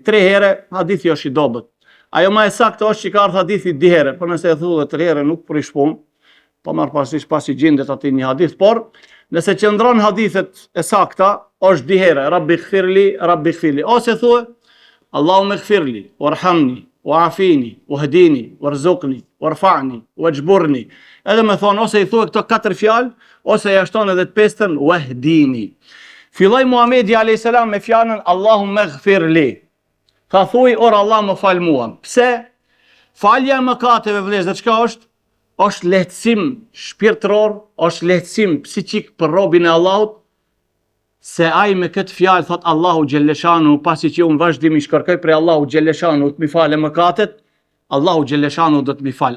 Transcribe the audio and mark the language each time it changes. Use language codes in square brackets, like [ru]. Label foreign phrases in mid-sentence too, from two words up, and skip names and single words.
[sq] 3 herë hadithi është i dobët. Ajo më e saktë është që ka ardhur hadithi 2 herë, por nëse e thuhet 3 herë nuk prish punë. Po marr parasysh pasi gjendet aty një hadith, por nëse qëndron hadithet e sakta, është 2 herë, [ar] رب اغفر لي رب اغفر لي. [sq] Ose thuhet [ar] اللهم اغفر لي وارحمني وعافني واهدني وارزقني وارفعني واجبرني. [sq] Edhe me thonë, ose i thuaj këto 4 fjalë, ose ja shton edhe të pestën, wahdini. Filloi Muhamedi [ar] عليه السلام [sq] me fjalën [ar] اللهم اغفر لي. [sq] Tha thuaj, or Allah më fal mua. Pse? Falja e mëkateve, vëllezër, çka është? Është lehtësim shpirtëror, është lehtësim psiqik për robin e Allahut, se ai me këtë fjalë thot Allahu xhelleshanu, pasi që unë vazhdimisht kërkoj prej Allahu xhelleshanu të më falë mëkatet, Allahu xhelleshanu do të më fal.